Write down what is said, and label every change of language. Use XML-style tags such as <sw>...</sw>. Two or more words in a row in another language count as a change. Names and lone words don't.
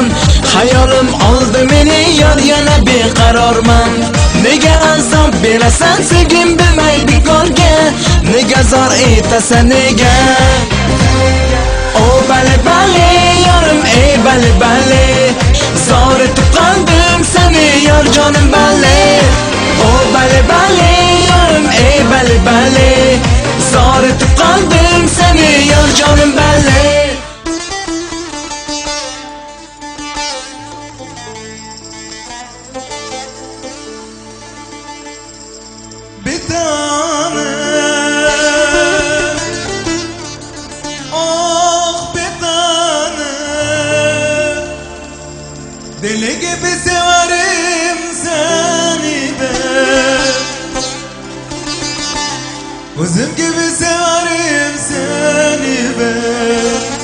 <uz>Hayolim oldi meni yor yana beqarorman. Nega azob berasan sevgim bilmay bekorga? Nega zor etasan nega? Oh bale bale yorim ey bale bale, zor etib qalbim seni yor jonim bale. Oh bale bale yorim ey bale bale, zor etib qalbim seni yor jonim bale.</uz> <tr>Betane, ah betane, deli gibi severim seni ben. Özüm gibi severim seni ben.</tr>